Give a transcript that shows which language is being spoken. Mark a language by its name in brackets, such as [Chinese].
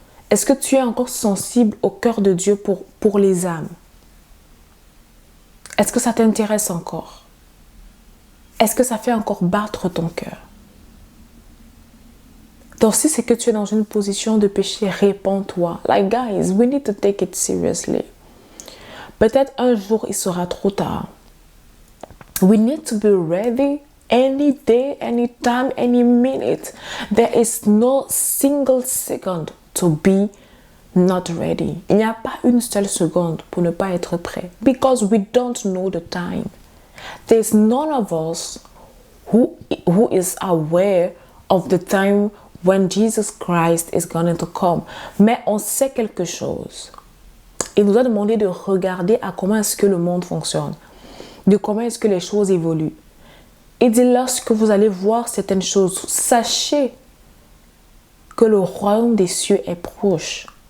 [French] Est-ce que tu es encore sensible au cœur de Dieu pour les âmes? Est-ce que ça t'intéresse encore? Est-ce que ça fait encore battre ton cœur? Donc si c'est que tu es dans une position de péché, répands-toi. [English] Like guys, we need to take it seriously. [French] Peut-être un jour, il sera trop tard. [English] We need to be ready any day, any time, any minute. There is no single second to be not ready. [French] Il n'y a pas une seule seconde pour ne pas être prêt. [English] Because we don't know the time. There's none of us who is aware of the time when Jesus Christ is going to come. [French] Mais on sait quelque chose. Il nous a demandé de regarder à comment est-ce que le monde fonctionne, de comment est-ce que les choses évoluent. Il dit, lorsque vous allez voir certaines choses, sachez que le royaume des cieux est proche.